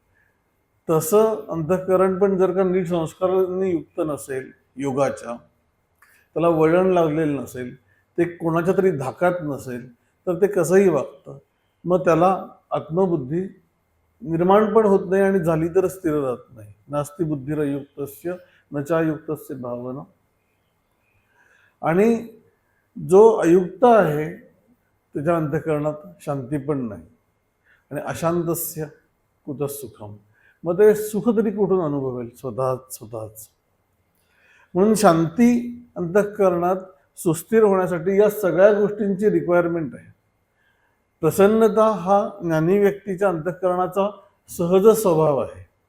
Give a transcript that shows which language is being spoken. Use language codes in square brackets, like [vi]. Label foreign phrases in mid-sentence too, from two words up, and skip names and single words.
[mr] तसं अंतःकरण पण जर का नीट संस्कारांनी युक्त नसेल योगाच्या, त्याला वळण लागलेलं नसेल, ते कोणाच्या तरी धाकात नसेल, तर ते कसंही वागतं. मग त्याला आत्मबुद्धी निर्माण पण होत नाही आणि झाली तर स्थिर राहत नाही. [sa] नास्ति बुद्धिरयुक्तस्य न चायुक्तस्य भावना. [mr] आणि जो अयुक्त आहे त्याच्या अंतःकरणात शांती पण नाही. [sa] आणि अशांतस्य कुतः सुखम. [mr] मग ते सुख तरी कुठून अनुभवेल? स्वतःच. म्हणून शांती अंतःकरणात सुस्थिर होण्यासाठी या सगळ्या गोष्टींची रिक्वायरमेंट आहे. प्रसन्नता हा ज्ञानी व्यक्तीच्या अंतःकरणाचा सहज स्वभाव आहे.